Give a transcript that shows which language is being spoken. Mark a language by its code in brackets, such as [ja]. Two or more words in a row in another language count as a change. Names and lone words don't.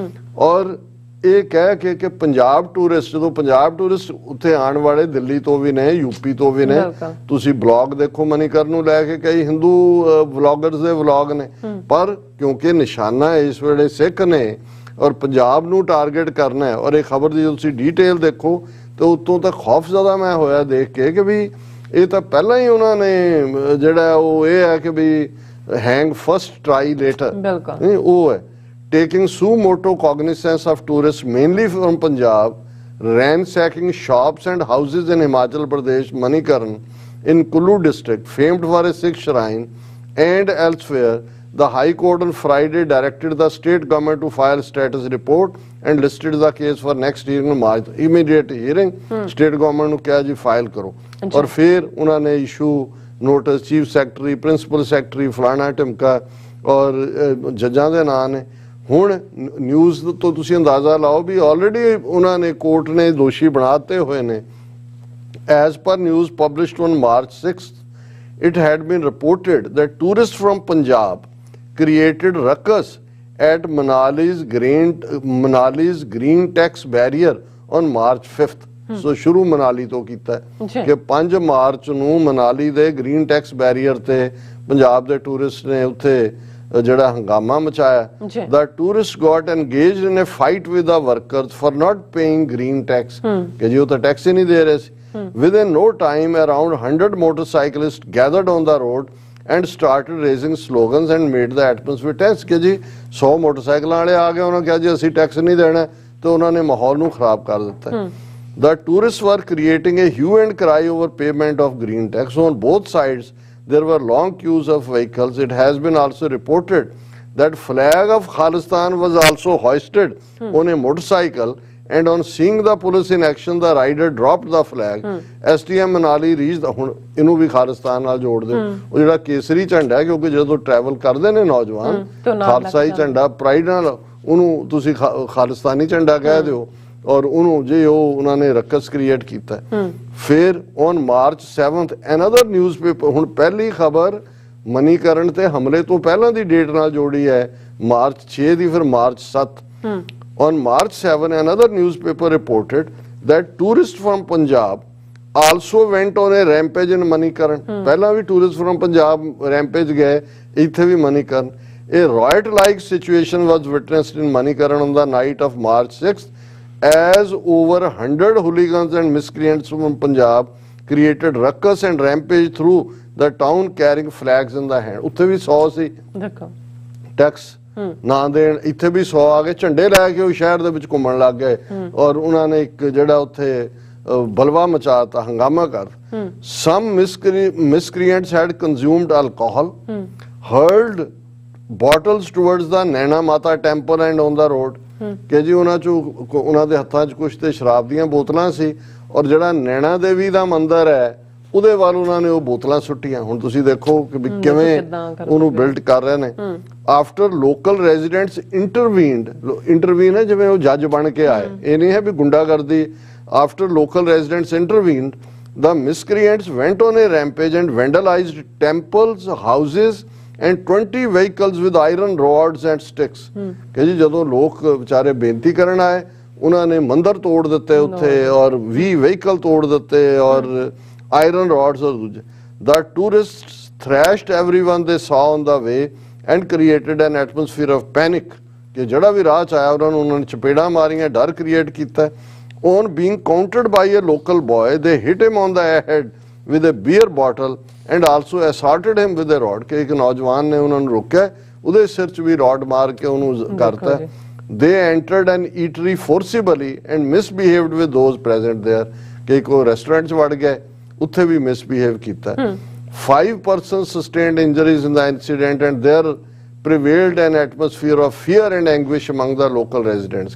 [pa] ਔਰ ਇਹ ਕਹਿ ਕੇ ਕਿ ਪੰਜਾਬ ਟੂਰਿਸਟ, ਜਦੋਂ ਪੰਜਾਬ ਟੂਰਿਸਟ ਉੱਥੇ ਆਉਣ ਵਾਲੇ ਦਿੱਲੀ ਤੋਂ ਵੀ ਨੇ, ਯੂਪੀ ਤੋਂ ਵੀ ਨੇ, ਤੁਸੀਂ ਬਲੌਗ ਦੇਖੋ ਮਨੀਕਰਨ ਨੂੰ ਲੈ ਕੇ, ਕਈ ਹਿੰਦੂ ਵਲੌਗਰਸ ਦੇ ਵਲੌਗ ਨੇ, ਪਰ ਕਿਉਂਕਿ ਨਿਸ਼ਾਨਾ ਇਸ ਵੇਲੇ ਸਿੱਖ ਨੇ ਔਰ ਪੰਜਾਬ ਨੂੰ ਟਾਰਗੇਟ ਕਰਨਾ ਹੈ। ਔਰ ਇਹ ਖਬਰ ਦੀ ਜਦੋਂ ਤੁਸੀਂ ਡੀਟੇਲ ਦੇਖੋ ਤੇ ਉਤੋਂ ਤਾਂ ਖੌਫਜ਼ਦਾ ਮੈਂ ਹੋਇਆ ਦੇਖ ਕੇ ਕਿ ਵੀ ਇਹ ਤਾਂ ਪਹਿਲਾਂ ਹੀ ਉਹਨਾਂ ਨੇ ਜਿਹੜਾ ਉਹ ਇਹ ਹੈ ਕਿ ਵੀ [en] hang first try later, [pa] ਉਹ ਹੈ [en] taking suo moto cognizance of tourists mainly from Punjab, ransacking shops and houses in Himachal Pradesh, Manikaran, in Kullu district, famed for a Sikh shrine, and elsewhere. The High Court on Friday directed the state government to file status report and listed the case for next hearing in March. Immediate hearing, state government [pa] ਨੂੰ ਕਿਹਾ ਜੀ ਫਾਈਲ ਕਰੋ, ਔਰ ਫਿਰ ਉਹਨਾਂ ਨੇ [en] issue notice chief secretary, principal secretary, [pa] ਫਲਾਣਾ ਢਿਮਕਾ ਔਰ ਜੱਜਾਂ ਦੇ ਨਾਂ ਨੇ। ਹੁਣ ਨਿਊਜ਼ ਤੋਂ ਤੁਸੀਂ ਅੰਦਾਜ਼ਾ ਲਾਓ ਵੀ ਆਲਰੇਡੀ ਉਹਨਾਂ ਨੇ ਕੋਰਟ ਨੇ ਦੋਸ਼ੀ ਬਣਾਤੇ ਹੋਏ ਨੇ। [en] As per news published on March 6th, it had been reported that tourists from Punjab created ruckus at Manali's green tax barrier on March 5th. [pa] So ਸ਼ੁਰੂ ਮਨਾਲੀ ਤੋਂ ਕੀਤਾ ਕਿ 5 ਮਾਰਚ ਨੂੰ ਮਨਾਲੀ ਦੇ ਗ੍ਰੀਨ ਟੈਕਸ ਬੈਰੀਅਰ ਤੇ ਪੰਜਾਬ ਦੇ ਟੂਰਿਸਟ ਨੇ ਉੱਥੇ ਜਿਹੜਾ ਹੰਗਾਮਾ ਮਚਾਇਆ। [en] The tourists got engaged in a fight with the workers for not paying green tax, [pa] ਕਿ ਜੀ ਉਹ ਤਾਂ ਟੈਕਸ ਹੀ ਨਹੀਂ ਦੇ ਰਹੇ ਸੀ। [en] Within no time, around 100 motorcyclists gathered on the road and started raising slogans and made the atmosphere tense, [pa] ਕਿ ਜੀ 100 ਮੋਟਰਸਾਈਕਲਾਂ ਵਾਲੇ ਆ ਗਏ, ਉਹਨਾਂ ਕਿਹਾ ਜੀ ਅਸੀਂ ਟੈਕਸ ਨਹੀਂ ਦੇਣਾ, ਤੇ ਉਹਨਾਂ ਨੇ ਮਾਹੌਲ ਨੂੰ ਖਰਾਬ ਕਰ ਦਿੱਤਾ। [en] The tourists were creating a hue and cry over payment of green tax. On both sides, there were long queues of vehicles. It has been also reported that flag of Khalistan was also hoisted on a motorcycle, and on seeing the police in action, the rider dropped the flag. STM Manali reached [pa] ਹੁਣ ਇਹਨੂੰ ਵੀ ਖਾਲਿਸਤਾਨ ਨਾਲ ਜੋੜ ਦਿਓ। ਉਹ ਜਿਹੜਾ ਕੇਸਰੀ ਝੰਡਾ ਹੈ, ਕਿਉਂਕਿ ਜਦੋਂ ਟਰੈਵਲ ਕਰਦੇ ਨੇ ਨੌਜਵਾਨ, ਖਾਲਸਾਈ ਝੰਡਾ ਪ੍ਰਾਈਡ ਨਾਲ ਉਹਨੂੰ ਤੁਸੀਂ ਖਾਲਿਸਤਾਨੀ ਝੰਡਾ ਕਹਿ ਦਿਓ, ਔਰ ਉਹਨੂੰ ਜੇ ਉਹ ਉਹਨਾਂ ਨੇ [en] ruckus create [pa] ਕੀਤਾ। ਫਿਰ [en] on March 7 another newspaper, [pa] ਹੁਣ ਪਹਿਲੀ ਖਬਰ ਮਨੀਕਰਨ ਤੇ ਹਮਲੇ ਤੋਂ ਪਹਿਲਾਂ ਦੀ ਡੇਟ ਨਾਲ ਜੋੜੀ ਹੈ, ਮਾਰਚ 6 ਦੀ, ਫਿਰ ਮਾਰਚ 7। [en] On March 7, another newspaper reported that tourists from Punjab also went on a rampage in Manikaran. [pa] ਪਹਿਲਾਂ ਵੀ [en] tourists from Punjab rampage [pa] ਗਏ, ਇੱਥੇ ਵੀ Manikaran. [en] A riot-like situation was witnessed in Manikaran on the night of March 6th, as over 100 hooligans and miscreants from Punjab created ruckus and rampage through the town carrying flags in the hand. [pa] ਉੱਥੇ ਵੀ 100 ਸੀ ਟੈਕਸ ਨਾ ਦੇਣ, ਇੱਥੇ ਵੀ 100 ਆ ਗਏ, ਝੰਡੇ ਲੈ ਕੇ ਉਹ ਸ਼ਹਿਰ ਦੇ ਵਿੱਚ ਘੁੰਮਣ ਲੱਗ ਗਏ, ਔਰ ਉਹਨਾਂ ਨੇ ਇੱਕ ਜਿਹੜਾ ਉੱਥੇ ਬਲਵਾ ਮਚਾਤਾ, ਹੰਗਾਮਾ ਕਰ। [en] Some miscreants had consumed alcohol, hurled bottles towards the Naina Mata temple and on the road. [pa] ਕਿ ਜੀ ਉਹਨਾਂ ਚੋਂ ਉਹਨਾਂ ਦੇ ਹੱਥਾਂ 'ਚ ਕੁਛ ਤੇ ਸ਼ਰਾਬ ਦੀਆਂ ਬੋਤਲਾਂ ਸੀ, ਔਰ ਜਿਹੜਾ ਨੈਣਾ ਦੇਵੀ ਦਾ ਮੰਦਿਰ ਹੈ ਉਹਦੇ ਵੱਲ ਉਹਨਾਂ ਨੇ ਉਹ ਬੋਤਲਾਂ ਸੁੱਟੀਆਂ। ਹੁਣ ਤੁਸੀਂ ਦੇਖੋ ਕਿ ਕਿਵੇਂ ਉਹਨੂੰ ਬਿਲਡ ਕਰ ਰਹੇ ਨੇ। [en] after local residents intervene [pa] ਹੈ, ਜਿਵੇਂ ਉਹ ਜੱਜ ਬਣ ਕੇ ਆਏ, ਇਹ ਨਹੀਂ ਹੈ ਵੀ ਗੁੰਡਾਗਰਦੀ। [en] after local residents intervened, the miscreants went on a rampage and vandalized temples, houses and 20 vehicles with iron rods and sticks. [pa] ਕਿ ਜੀ ਜਦੋਂ ਲੋਕ ਵਿਚਾਰੇ ਬੇਨਤੀ ਕਰਨ ਆਏ, ਉਹਨਾਂ ਨੇ ਮੰਦਰ ਤੋੜ ਦਿੱਤੇ ਉੱਥੇ, ਔਰ 20 ਵਹੀਕਲ ਤੋੜ ਦਿੱਤੇ, ਔਰ [en] iron rods [pa] ਔਰ ਦੂਜੇ। [en] The tourists thrashed everyone they saw on the way and created an atmosphere of panic. [pa] ਕਿ ਜਿਹੜਾ ਵੀ ਰਾਹ 'ਚ ਆਇਆ ਉਹਨਾਂ ਨੇ ਚਪੇੜਾਂ ਮਾਰੀਆਂ, ਡਰ ਕ੍ਰੀਏਟ ਕੀਤਾ। [en] On being countered by a local boy, they hit him on the head with a beer bottle and also assaulted him with a rod. [pa] ਕਿ ਇੱਕ ਨੌਜਵਾਨ ਨੇ ਉਹਨਾਂ ਨੂੰ ਰੋਕਿਆ, ਉਹਦੇ ਸਿਰ 'ਚ ਵੀ ਰੋਡ ਮਾਰ ਕੇ ਉਹਨੂੰ ਕਰਤਾ। [en] They entered an eatery forcibly and misbehaved with those present there. [pa] ਕਿ ਕੋਈ ਰੈਸਟੋਰੈਂਟ 'ਚ ਵੜ ਗਏ, ਉੱਥੇ ਵੀ ਮਿਸਬਿਹੇਵ ਕੀਤਾ। [en] 5 persons sustained injuries in the incident and there prevailed an atmosphere of fear and anguish among the local residents.